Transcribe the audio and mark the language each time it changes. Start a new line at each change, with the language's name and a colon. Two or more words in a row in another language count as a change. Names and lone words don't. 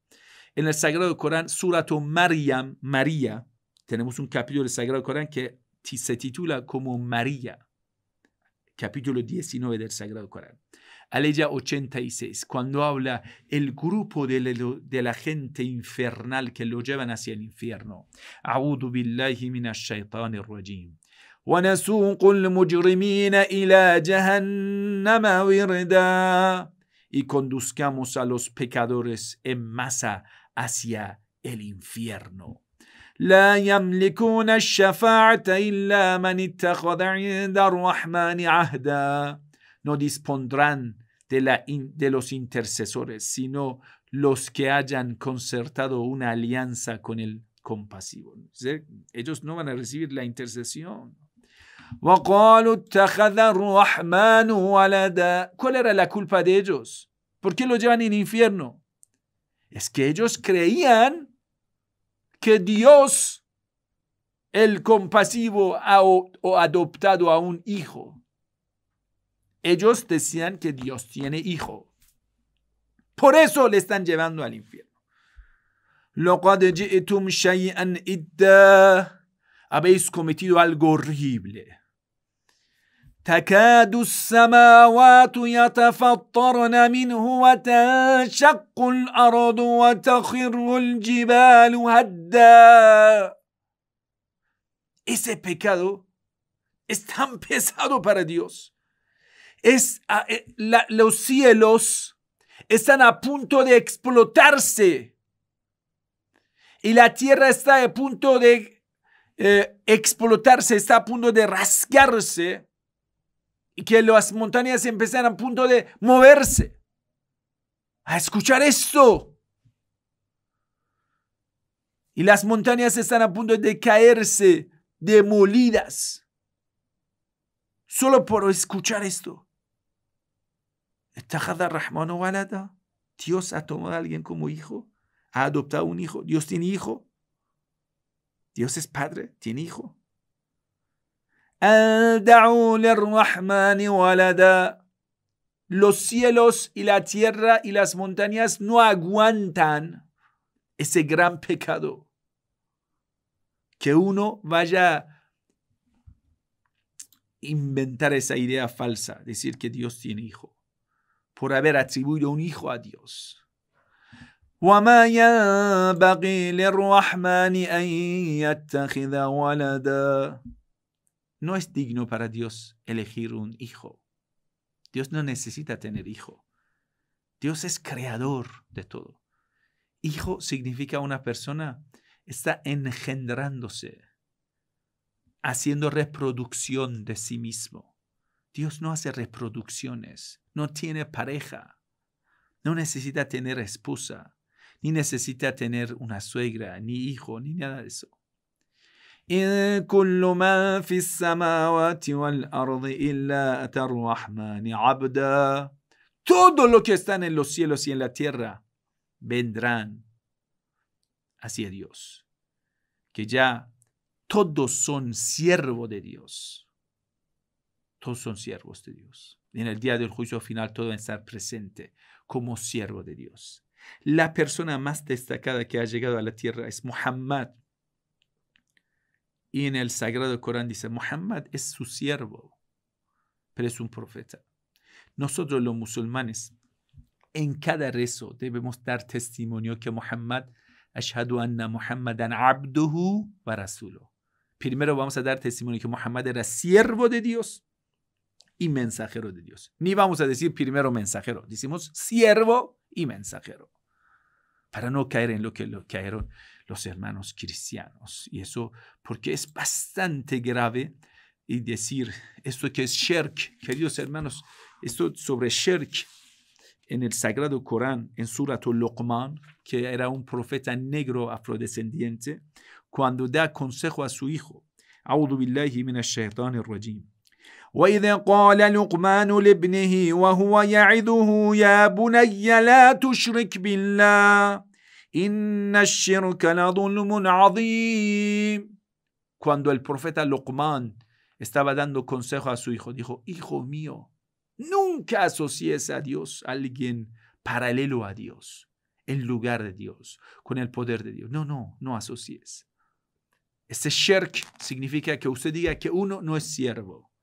Spanish: En el Sagrado Corán, Surat Maryam, María, tenemos un capítulo del Sagrado Corán que se titula como María, capítulo 19 del Sagrado Corán. Aleya 86, cuando habla el grupo de la gente infernal que lo llevan hacia el infierno.
Arabic: أعوذ بالله من الشيطان الرجيم. وَنَسُوقُ الْمُجْرِمِينَ إِلَى جَهَنَّمَ وِرْدًا.
Spanish: Y conduzcamos a los pecadores en masa hacia el infierno.
Arabic: لا يملكون الشفاعة إلا من اتخذ عند الرحمن عهدا.
Spanish: No dispondrán de los intercesores, sino los que hayan concertado una alianza con el compasivo. Ellos no van a recibir la intercesión.
Arabic: وقالوا اتخذ الرحمن ولدا.
Spanish: ¿Cuál era la culpa de ellos? ¿Por qué lo llevan al infierno? Es que ellos creían que Dios, el compasivo, ha adoptado a un hijo. Ellos decían que Dios tiene hijo. Por eso le están llevando al infierno.
Arabic: لقد جئتم شيئا إدا.
Spanish: Habéis cometido algo horrible.
Arabic: تكاد السماوات يتفطرن منه وتنشق الأرض وتخر الجبال هدا.
Spanish: Ese pecado es tan pesado para Dios. Los cielos están a punto de explotarse y la tierra está a punto de explotarse, está a punto de rasgarse y que las montañas empiezan a punto de moverse. A escuchar esto. Y las montañas están a punto de caerse, demolidas. Solo por escuchar esto.
Arabic: ¿اتخذ الرحمن ولدا?
Spanish: Dios ha tomado a alguien como hijo. Ha adoptado un hijo. Dios tiene hijo. Dios es padre, tiene hijo. Los cielos y la tierra y las montañas no aguantan ese gran pecado. Que uno vaya a inventar esa idea falsa, decir que Dios tiene hijo, por haber atribuido un hijo a Dios.
Arabic: وما ينبغي للرحمن أن يتخذ ولدا.
Spanish: No es digno para Dios elegir un hijo. Dios no necesita tener hijo. Dios es creador de todo. Hijo significa una persona está engendrándose, haciendo reproducción de sí mismo. Dios no hace reproducciones, no tiene pareja, no necesita tener esposa, ni necesita tener una suegra, ni hijo, ni nada de eso.
Arabic: إن كل من في السماوات والأرض إلا أتى الرحمن عبدا.
Spanish: Todo lo que está en los cielos y en la tierra vendrán hacia Dios. Que ya todos son siervos de Dios. Todos son siervos de Dios. En el día del juicio final todo va a estar presente como siervo de Dios. La persona más destacada que ha llegado a la tierra es Muhammad. Y en el Sagrado Corán dice, Muhammad es su siervo, pero es un profeta. Nosotros los musulmanes, en cada rezo debemos dar testimonio que Muhammad,
Arabic: أشهد أن محمدا عبده ورسوله.
Spanish: Primero vamos a dar testimonio que Muhammad era siervo de Dios y mensajero de Dios. Ni vamos a decir primero mensajero, decimos siervo y mensajero. Para no caer en lo que cayeron los hermanos cristianos. Y eso porque es bastante grave y decir esto que es shirk. Queridos hermanos, esto sobre shirk en el Sagrado Corán, en Suratul Luqman, que era un profeta negro afrodescendiente, cuando da consejo a su hijo,
Arabic: أعوذ بالله من الشيطان الرجيم. وإذ قال لقمان لابنه وهو يعظه يا بني لا تشرك بالله إن الشرك لظلم عظيم.
Spanish: Cuando el profeta Luqman estaba dando consejo a su hijo, dijo, hijo mío, nunca asocies a Dios a alguien paralelo a Dios, en lugar de Dios, con el poder de Dios. No asocies. Este shirk significa que usted diga que uno no es siervo.